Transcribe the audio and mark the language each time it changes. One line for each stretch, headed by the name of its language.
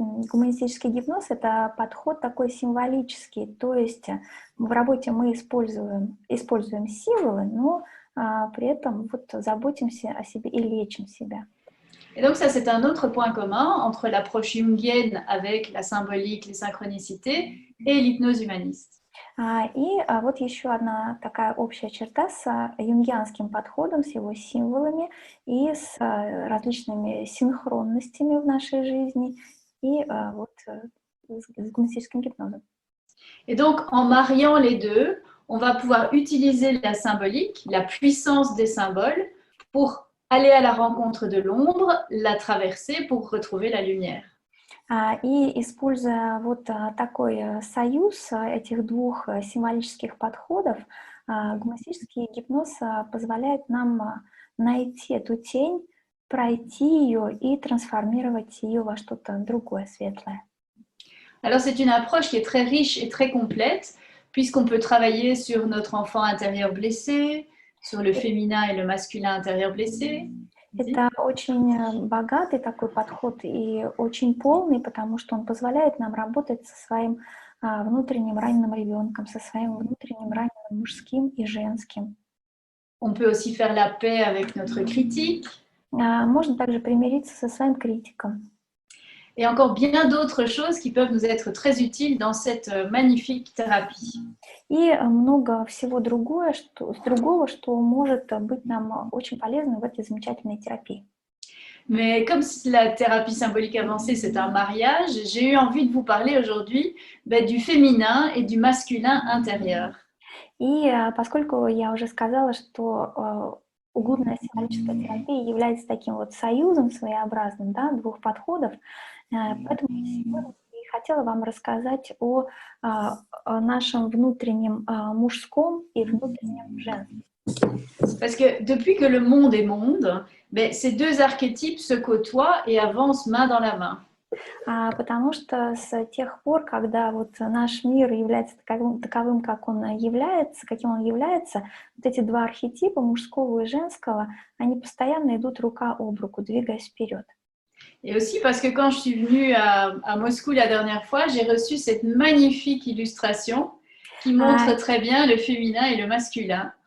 Russian: Гуманистический гипноз — это подход такой символический, то есть в работе мы используем символы, но при этом вот заботимся о себе и лечим себя.
French: Et donc ça, c'est un autre point commun entre l'approche jungienne avec la symbolique, les synchronicités et l'hypnose humaniste.
Russian: Вот еще одна такая общая черта с юнгианским подходом, с его символами и с различными синхронностями в нашей жизни, и с гуманистическим гипнозом.
French: Et donc, en mariant les deux, on va pouvoir utiliser la symbolique, la puissance des symboles, pour aller à la rencontre de l'ombre, la traverser pour retrouver la lumière.
Russian: И используя вот такой союз этих двух символических подходов, гуманистический гипноз позволяет нам найти эту тень, пройти ее и трансформировать ее во что-то другое, светлое.
French: Alors, c'est une approche qui est très riche et très complète, puisqu'on peut travailler sur notre enfant intérieur blessé, sur le féminin et le masculin intérieur blessé.
Russian: Это очень богатый такой подход и очень полный, потому что он позволяет нам работать со своим внутренним раненым ребенком, со своим внутренним раненым мужским и женским.
French: On peut aussi faire la paix avec notre critique.
Russian: Можно также примириться со своим критиком.
French: Et encore bien d'autres choses qui peuvent nous être très utiles dans cette magnifique thérapie.
Russian: И много всего другого, что может быть нам очень полезно в этой замечательной терапии.
French: Mais comme la thérapie symbolique avancée, c'est un mariage, j'ai eu envie de vous parler aujourd'hui du féminin et du masculin intérieur.
Russian: И поскольку я уже сказала, что углубленная символическая терапия является таким вот союзом своеобразным, да, двух подходов, поэтому сегодня я хотела вам рассказать о нашем внутреннем мужском и внутреннем женском.
French: Parce que depuis que le monde est monde, ces deux archétypes se côtoient et avancent main dans la main.
Russian: Потому что с тех пор, когда вот наш мир является таковым, каким он является, вот эти два архетипа, мужского и женского, они постоянно идут рука об руку, двигаясь вперед.
French: Et aussi parce que quand je suis venue à Moscou la dernière fois, j'ai reçu cette magnifique illustration qui montre très bien le féminin et le masculin.